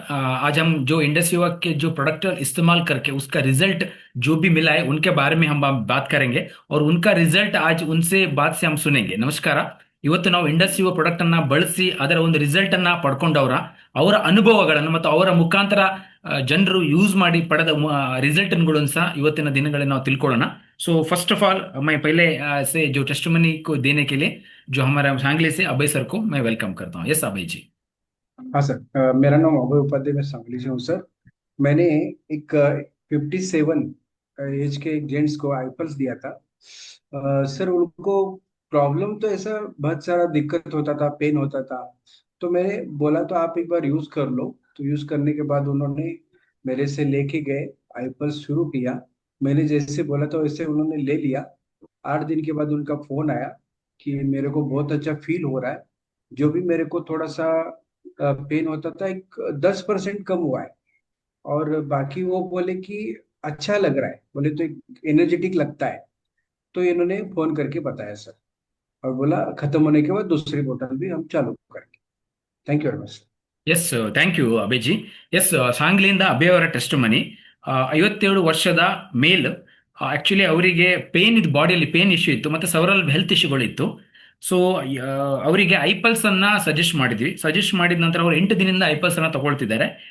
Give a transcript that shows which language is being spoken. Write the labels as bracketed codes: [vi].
[hi] आज हम जो इंडस युवा के जो प्रोडक्ट इस्तेमाल करके उसका रिजल्ट जो भी मिला है उनके बारे में हम बात करेंगे और उनका रिजल्ट आज उनसे बात से हम सुनेंगे। नमस्कार। [kn] ಇವತ್ತು ನಾವು ಇಂಡಸ್ ಯುವ ಪ್ರಾಡಕ್ಟ್ ಅನ್ನ ಬಳಸಿ ಅದರ ಒಂದು ರಿಸಲ್ಟ್ ಅನ್ನ ಪಡ್ಕೊಂಡವರ ಅವರ ಅನುಭವಗಳನ್ನು ಮತ್ತು ಅವರ ಮುಖಾಂತರ ಜನರು ಯೂಸ್ ಮಾಡಿ ಪಡೆದ ರಿಸಲ್ಟ್ಗಳನ್ನು ಸಹ ಇವತ್ತಿನ दिनಗಳಲ್ಲಿ ನಾವು ತಿಳ್ಕೊಳ್ಳೋಣ। [hi] सो फर्स्ट ऑफ ऑल मैं पहले से जो टेस्टमनी को देने के लिए जो हमारा सांगली से अभय सर को मैं वेलकम करता हूँ। यस अभय जी। हाँ सर, मेरा नाम अभय उपाध्याय, मैं सांगली से हूँ सर। मैंने एक 57 एज के एक जेंट्स को आईपल्स दिया था। सर, उनको प्रॉब्लम तो ऐसा बहुत सारा दिक्कत होता था, पेन होता था। तो मैंने बोला तो आप एक बार यूज कर लो। तो यूज करने के बाद उन्होंने मेरे से लेके गए, आईपल्स शुरू किया। मैंने जैसे बोला था वैसे उन्होंने ले लिया। 8 दिन के बाद उनका फोन आया कि मेरे को बहुत अच्छा फील हो रहा है। जो भी मेरे को थोड़ा सा पेन होता था, एक 10% कम हुआ है। और बाकी वो बोले कि अच्छा लग रहा है, बोले तो एक एनर्जेटिक लगता है। तो इन्होंने फोन करके बताया सर, और बोला खत्म होने के बाद दूसरी बोतल भी हम चालू करेंगे। [en] Thank you very much. Yes thank you Abhay ji. [kn] S ಸಾಂಗ್ಲಿಯಿಂದ Abhay ಅವರ ಟೆಸ್ಟ್ ಮನಿ 57 ವರ್ಷದ ಮೇಲ್। ಆಕ್ಚುಲಿ ಅವರಿಗೆ ಪೇನ್ ಇದ್ದು, ಬಾಡಿಯಲ್ಲಿ ಪೇನ್ ಇಶ್ಯೂ ಇತ್ತು ಮತ್ತು ಸೆವರಲ್ ಹೆಲ್ತ್ ಇಶ್ಯೂಗಳಿತ್ತು। ಸೊ ಅವರಿಗೆ ಐಪಲ್ಸ್ ಅನ್ನ ಸಜೆಸ್ಟ್ ಮಾಡಿದ್ವಿ। ಸಜೆಸ್ಟ್ ಮಾಡಿದ ನಂತರ ಅವರು 8 ದಿನದಿಂದ ಐಪಲ್ಸ್ ಅನ್ನ ತಗೊಳ್ತಿದ್ದಾರೆ।